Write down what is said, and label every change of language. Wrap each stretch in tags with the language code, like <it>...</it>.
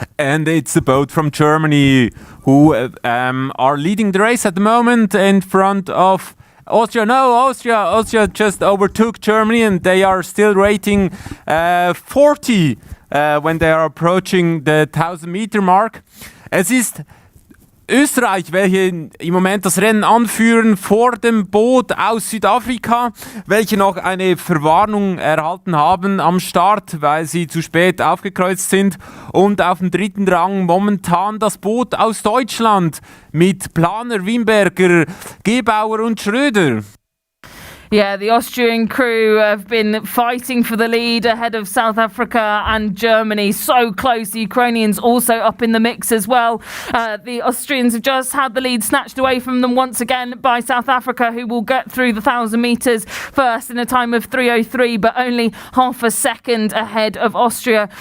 <en>And it's the boat from Germany who are leading the race at the moment in front of Austria. No, Austria just overtook Germany and they are still rating 40 when they are approaching the 1000-Meter Mark.</en> <de>Es ist Österreich, welche im Moment das Rennen anführen vor dem Boot aus Südafrika, welche noch eine Verwarnung erhalten haben am Start, weil sie zu spät aufgekreuzt sind. Und auf dem dritten Rang momentan das Boot aus Deutschland mit Planer, Wimberger, Gebauer und Schröder.</de> <en>Yeah, the Austrian crew have been fighting for the lead ahead of South Africa and Germany. So close. The Ukrainians also up in the mix as well. The Austrians have just had the lead snatched away from them once again by South Africa, who will get through the 1,000 metres first in a time of 3:03, but only half a second ahead of Austria.</en>